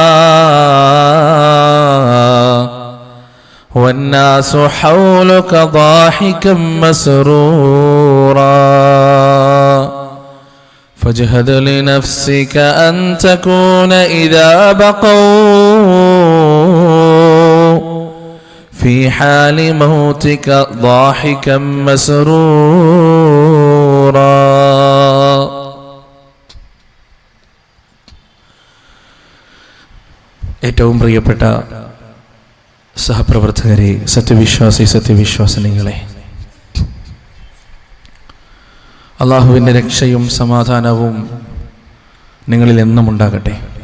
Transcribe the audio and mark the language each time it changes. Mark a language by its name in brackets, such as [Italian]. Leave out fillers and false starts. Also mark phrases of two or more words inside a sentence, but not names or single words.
[Arabic] والناس حولك ضاحكا مسرورا فاجهد لنفسك أن تكون إذا بقوا في حال موتك ضاحكا مسرورا. [Malayalam] ഏറ്റവും പ്രിയപ്പെട്ട സഹപ്രവർത്തകരെ, സത്യവിശ്വാസിനികളെ, അള്ളാഹുവിൻ്റെ രക്ഷയും സമാധാനവും നിങ്ങളിൽ എന്നും ഉണ്ടാകട്ടെ.